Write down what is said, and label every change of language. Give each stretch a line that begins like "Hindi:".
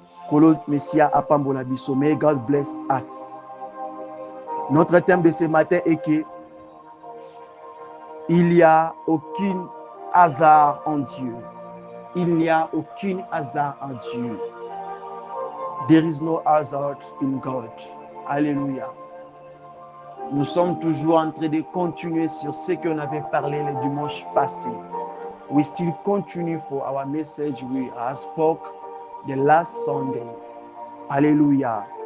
Lingala: Kolo Messia apambola biso.
English: May God bless us.
French: Notre thème de ce matin est que il n'y a aucun hasard en Dieu. Il n'y a aucun hasard en Dieu.
English: There is no hazard in God.
French: Alléluia. Nous sommes toujours en train de continuer sur ce qu'on avait parlé le dimanche passé.
English: We still continue for our message we have spoke the last Sunday. Alléluia.